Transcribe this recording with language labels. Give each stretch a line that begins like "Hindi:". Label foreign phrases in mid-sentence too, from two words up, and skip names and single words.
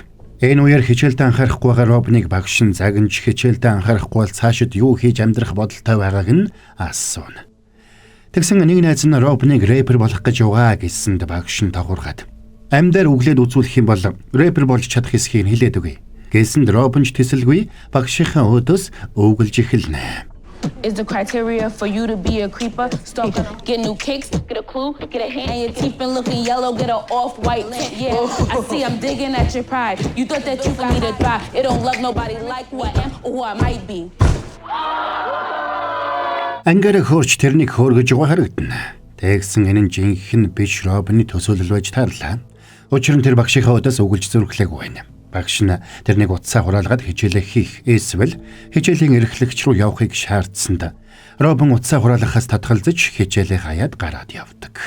Mongolian: Энэ үеэр хичээлдээ анхаарахгүй байгаа Робиныг багш нь загнаж хичээлдээ анхаарахгүй бол цаашид юу хийж амьдрах бодолтой байгааг нь асууна. Тэгсэн нэг найз нь Робиныг рэпер болох гэж байгаа гэсэнд багш нь тохургаад амьдаар үглээд үзүүлэх юм бол рэпер болж чадах эсхийг хэлээд өгье. Гэсэнд Робин ч тэсэлгүй багшийнхаа өөдөөс өвгөлж эхэлнэ.
English: Is the criteria for you to be a creeper? Stalker, get new kicks, get a clue, get a hand. And your teeth been looking yellow, get an off-white tint. Yeah, I see I'm digging at your pride. You thought that you could me to try. It don't love nobody like who I am or who I might be.
Mongolian: Ангаараа хөөрч тэрнийг хөөргөж байгаа харагдана. Тэгсэн энэ нь жинхэнэ биш Робины төсөөлөл байж таарлаа. Учир нь тэр багшийнхаа өдөөс өгүүлж зүрхлээгүй байна. Багш нь тэрнийг утсаа хураалгаад хичээлээ хийх эсвэл хичээлийн эрхлэгч рүү явахыг шаардсанд Робин утсаа хураалгахаас татгалзаж хичээлээ хаяад гараад явдаг.